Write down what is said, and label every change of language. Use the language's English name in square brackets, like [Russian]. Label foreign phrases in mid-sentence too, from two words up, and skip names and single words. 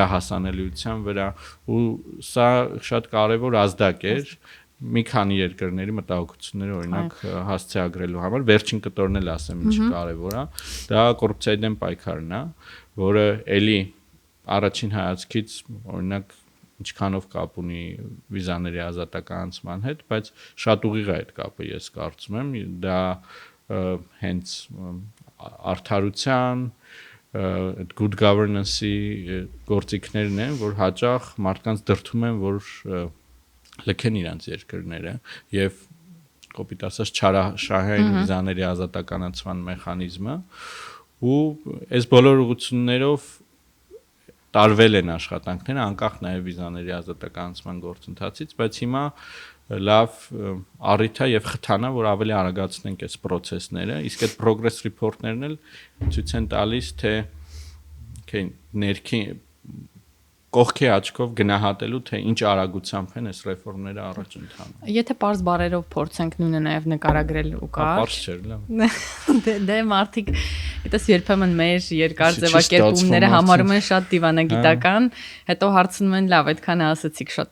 [Armenian] հասանելիության վրա, ու սա շատ կարեւոր ազդակ էր մի քանի երկրների մտահոգությունները օրինակ հասցեագրելու համար։ Վերջին կտորն էլ ասեմ ինչ կարևոր է, դա կոռուպցիայի դեմ պայքարն է, որը էլի առաջին հայացքից օրինակ ինչքանով կապ ունի վիզաների ազատականացման հետ, բայց շատ ուղիղ է այդ կապը, ես կարծում եմ, դա հենց արդարության, [English] good governance- [Armenian] ի գործիքներն են, որ հաճախ մարդկանց դրդում են, որ լքեն իրանց երկրները եւ կոպիտ ասած չարաշահային վիզաների ազատականացման մեխանիզմը ու այս բոլոր ուղղություններով տարվել են աշխատանքները անկախ նաեւ վիզաների ազատականացման գործընթացից, բայց հիմա լավ առիթ է եւ խթան է, որ ավելի արագացնենք այս process-ները, իսկ այդ [English] progress report- [Armenian] ներն էլ ցույց են տալիս, թե ներքին կողքի աչքով գնահատելու թե ինչ արագությամբ են այս ռեֆորմները առաջ ընթանում։ Եթե པարզ բարերով փորձենք նույնը նաև նկարագրել ու կարճ։ Պարզ չէ, լավ։ Դե մարդիկ այդպես երբեմն մեր երկար ձևակերպումները համարում են շատ դիվանագիտական, հետո հարցնում են լավ, այդքան ասացիք շատ